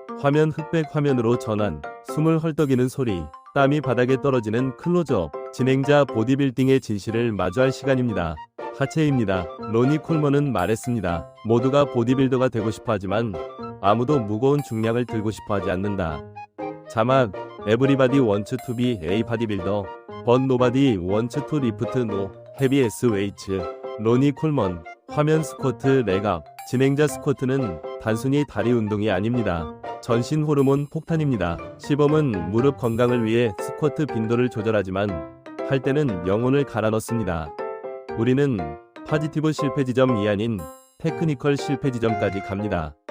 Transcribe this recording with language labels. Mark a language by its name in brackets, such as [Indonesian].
[Korean] 화면 흑백 화면으로 전환. 숨을 헐떡이는 소리. 땀이 바닥에 떨어지는 클로즈업. 진행자 보디빌딩의 진실을 마주할 시간입니다. 하체입니다. 로니 콜먼은 말했습니다. 모두가 보디빌더가 되고 싶어 하지만 아무도 무거운 중량을 들고 싶어 하지 않는다. [English] 자막 Everybody wants to be a bodybuilder, but nobody wants to lift no heavy ass weights. [Korean] 로니 콜먼. 화면 스쿼트 레각. 진행자 스쿼트는 단순히 다리 운동이 아닙니다. 전신 호르몬 폭탄입니다. 시범은 무릎 건강을 위해 스쿼트 빈도를 조절하지만 할 때는 영혼을 갈아 넣습니다. 우리는 파지티브 실패 지점이 아닌 테크니컬 실패 지점까지 갑니다.